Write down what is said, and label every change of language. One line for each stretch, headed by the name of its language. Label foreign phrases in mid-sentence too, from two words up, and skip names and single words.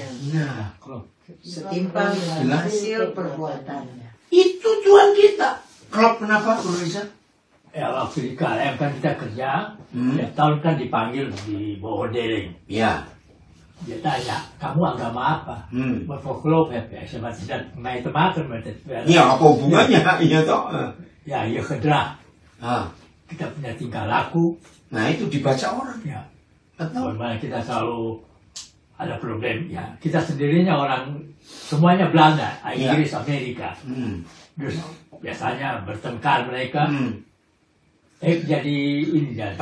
Indonesian: nah, setimpal dengan hasil perbuatannya. itu Tuhan kita. Kalau kenapa, Bro Rizal? Ya waktu di KLM kan kita kerja, tiap tahun kan dipanggil di bawah dereng. Ya. Dia tanya, kamu agama apa?
Dutch: Wat voor geloof heb jij? Zeg, wat is dat mij te maken met het werk?
Indonesian: Ya, apa hubungannya? Iya toh. Ya,
Dutch: je gedrag. Ah.
Indonesian: Kita punya tingkah laku. Nah, itu dibaca orang. Ya. Betul. Bagaimana kita selalu ada problem. Ya, kita sendirinya orang, semuanya Belanda, Inggris, Amerika. Terus biasanya bertengkar mereka. Jadi ini jadi.